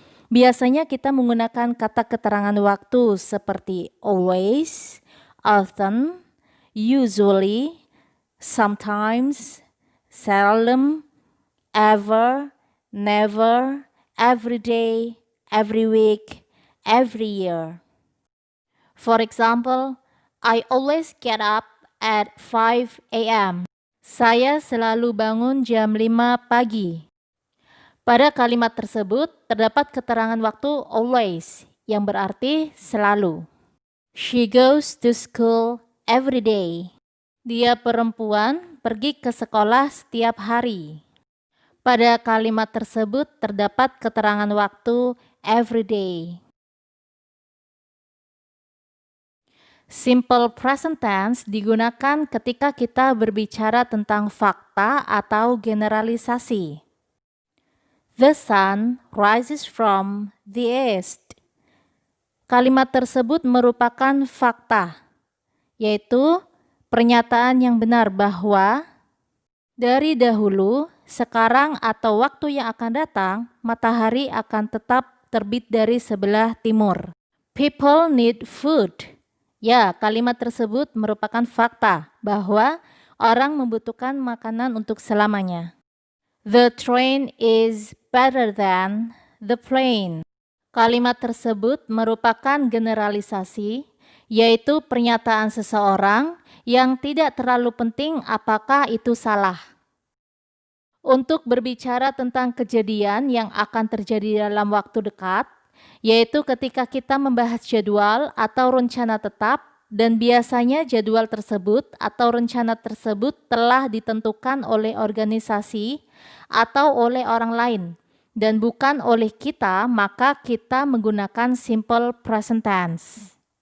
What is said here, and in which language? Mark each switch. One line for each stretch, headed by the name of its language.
Indonesian: Biasanya kita menggunakan kata keterangan waktu seperti
English: always, often, usually, sometimes, seldom, ever, never, every day, every week, every year. For example, I always get up at 5 a.m.
Indonesian: Saya selalu bangun jam 5 pagi. Pada kalimat tersebut terdapat keterangan waktu always yang berarti selalu.
English: She goes to school every day.
Indonesian: Dia perempuan pergi ke sekolah setiap hari. Pada kalimat tersebut terdapat keterangan waktu every day. Simple present tense digunakan ketika kita berbicara tentang fakta atau generalisasi.
English: The sun rises from the east.
Indonesian: Kalimat tersebut merupakan fakta, yaitu pernyataan yang benar bahwa dari dahulu, sekarang atau waktu yang akan datang, matahari akan tetap terbit dari sebelah timur.
English: People need food.
Indonesian: Ya, kalimat tersebut merupakan fakta bahwa orang membutuhkan makanan untuk selamanya.
English: The train is better than the plane.
Indonesian: Kalimat tersebut merupakan generalisasi, yaitu pernyataan seseorang yang tidak terlalu penting apakah itu salah. Untuk berbicara tentang kejadian yang akan terjadi dalam waktu dekat, yaitu ketika kita membahas jadwal atau rencana tetap, dan biasanya jadwal tersebut atau rencana tersebut telah ditentukan oleh organisasi atau oleh orang lain dan bukan oleh kita, maka kita menggunakan simple present tense.